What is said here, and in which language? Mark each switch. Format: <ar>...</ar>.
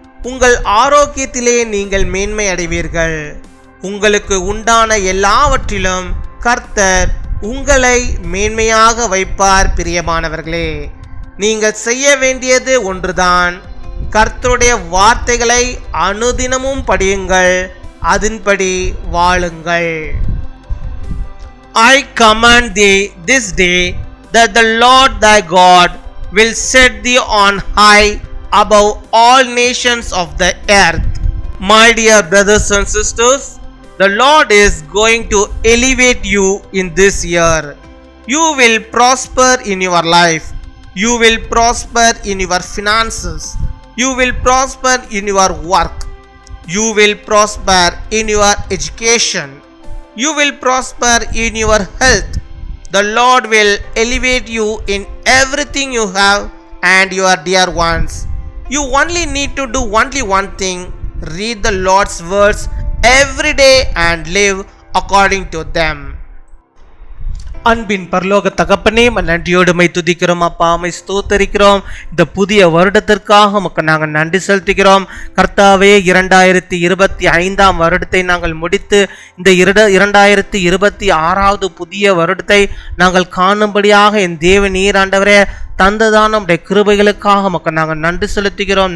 <ta>உங்கள் ஆரோக்கியத்திலே நீங்கள் மேன்மை அடைவீர்கள். உங்களுக்கு உண்டான எல்லாவற்றிலும் கர்த்தர் உங்களை மேன்மையாக வைப்பார். பிரியமானவர்களே, நீங்கள் செய்ய வேண்டியது ஒன்றுதான். கர்த்தருடைய வார்த்தைகளை அனுதினமும் படியுங்கள், அதன்படி வாழுங்கள்.</ta> <en>I command thee this day that the Lord thy God will set thee on high above all nations of the earth. My dear brothers and sisters, the Lord is going to elevate you in this year. You will prosper in your life. You will prosper in your finances. You will prosper in your work. You will prosper in your education. You will prosper in your health. The Lord will elevate you in everything you have and your dear ones. You only need to do only one thing: read the Lord's words every day and live according to them.</en> <ta>அன்பின் பரலோக தகப்பனே, நன்றியோடு my துதிக்கிறோம் அப்பா, my ஸ்தோத்தரிக்கிறோம். இந்த புதிய வருடத்திற்காக உமக்கு நாங்கள் நன்றி செலுத்துகிறோம். கர்த்தாவே, 2025 வருடத்தை நாங்கள் முடித்து இந்த 2026 புதிய வருடத்தை நாங்கள் காணும்படியாக என் தேவன் நீர் ஆண்டவரே தந்ததான நம்முடைய கிருபைகளுக்காக உமக்கு நாங்கள் நன்றி செலுத்துகிறோம்.</ta>